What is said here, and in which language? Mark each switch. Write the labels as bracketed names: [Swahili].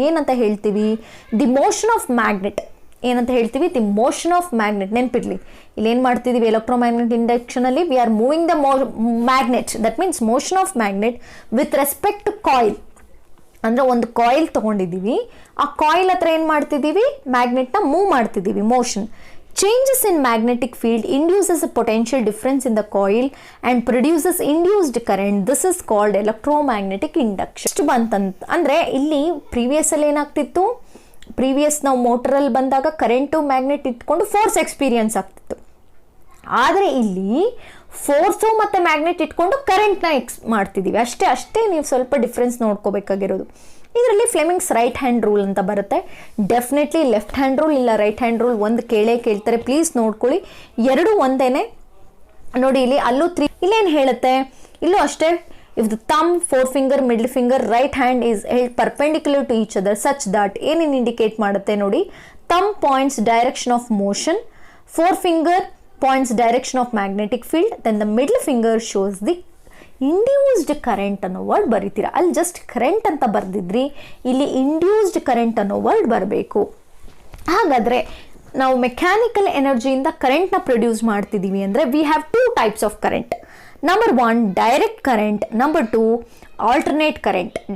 [Kannada] ಏನಂತ ಹೇಳ್ತೀವಿ? [English] The motion of magnet. [Kannada] ಏನಂತ ಹೇಳ್ತೀವಿ? [English] The motion of magnet. [Kannada] ನೆನ್ಪಿಡ್ಲಿ, ಇಲ್ಲಿ ಏನು ಮಾಡ್ತಿದ್ದೀವಿ? [English] Electromagnet ಇಂಡಕ್ಷನಲ್ಲಿ we are moving the magnet, that means motion of magnet with respect to coil. [Kannada] ಅಂದರೆ ಒಂದು ಕಾಯಿಲ್ ತೊಗೊಂಡಿದ್ದೀವಿ, ಆ ಕಾಯಿಲ್ ಹತ್ರ ಏನು ಮಾಡ್ತಿದ್ದೀವಿ? ಮ್ಯಾಗ್ನೆಟ್ನ ಮೂವ್ ಮಾಡ್ತಿದ್ದೀವಿ, motion. [English] Changes in magnetic field induces a potential difference in the coil and produces induced current. This is called electromagnetic induction. [Kannada] ಇಷ್ಟು ಬಂತಂತ ಅಂದರೆ ಇಲ್ಲಿ ಪ್ರೀವಿಯಸ್ಸಲ್ಲಿ ಏನಾಗ್ತಿತ್ತು? ಪ್ರೀವಿಯಸ್ ನಾವು ಮೋಟರಲ್ಲಿ ಬಂದಾಗ ಕರೆಂಟು ಮ್ಯಾಗ್ನೆಟ್ ಇಟ್ಕೊಂಡು ಫೋರ್ಸ್ ಎಕ್ಸ್ಪೀರಿಯನ್ಸ್ ಆಗ್ತಿತ್ತು. ಆದರೆ ಇಲ್ಲಿ ಫೋರ್ಸು ಮತ್ತು ಮ್ಯಾಗ್ನೆಟ್ ಇಟ್ಕೊಂಡು ಕರೆಂಟ್ನ ಮಾಡ್ತಿದ್ದೀವಿ. ಅಷ್ಟೇ ನೀವು ಸ್ವಲ್ಪ ಡಿಫ್ರೆನ್ಸ್ ನೋಡ್ಕೋಬೇಕಾಗಿರೋದು. ಇದರಲ್ಲಿ ಫ್ಲೆಮಿಂಗ್ಸ್ ರೈಟ್ ಹ್ಯಾಂಡ್ ರೂಲ್ ಅಂತ ಬರುತ್ತೆ. ಡೆಫಿನೆಟ್ಲಿ ಲೆಫ್ಟ್ ಹ್ಯಾಂಡ್ ರೂಲ್ ಇಲ್ಲ ರೈಟ್ ಹ್ಯಾಂಡ್ ರೂಲ್ ಒಂದು ಕೇಳ್ತಾರೆ. ಪ್ಲೀಸ್ ನೋಡ್ಕೊಳ್ಳಿ, ಎರಡೂ ಒಂದೇನೆ. ನೋಡಿ ಇಲ್ಲಿ ಅಲ್ಲೂ 3, ಇಲ್ಲೇನು ಹೇಳುತ್ತೆ? ಇಲ್ಲೂ ಅಷ್ಟೇ. [English] if the thumb, forefinger, middle finger, right hand is held perpendicular to each other such that [Kannada] ಏನೇನು ಇಂಡಿಕೇಟ್ ಮಾಡುತ್ತೆ ನೋಡಿ? [English] thumb points direction of motion, forefinger points direction of magnetic field, then the middle finger shows the induced current [Kannada] ಅನ್ನೋ word ಬರೀತೀರ. ಅಲ್ಲಿ just current ಅಂತ ಬರೆದಿದ್ರಿ, ಇಲ್ಲಿ induced current ಅನ್ನೋ word ಬರಬೇಕು. ಹಾಗಾದರೆ ನಾವು ಮೆಕ್ಯಾನಿಕಲ್ ಎನರ್ಜಿಯಿಂದ ಕರೆಂಟ್ನ ಪ್ರೊಡ್ಯೂಸ್ ಮಾಡ್ತಿದ್ದೀವಿ ಅಂದರೆ [English] We have 2 types of current. [Kannada] Number 1 direct current, number 2 alternate current.